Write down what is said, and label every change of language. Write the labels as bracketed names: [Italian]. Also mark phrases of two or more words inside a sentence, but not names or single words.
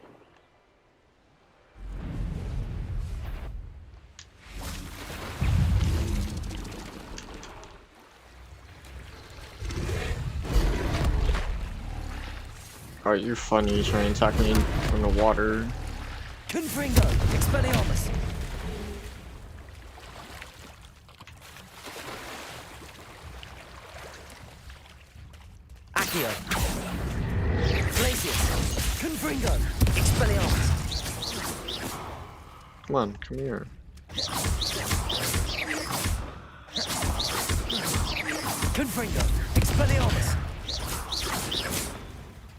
[English] Are you funny trying to attack me from the water? Confringo! Expelliarmus! Accio! Glacius! Confringo! Expelliarmus! Come on, come here. Confringo! Expelliarmus!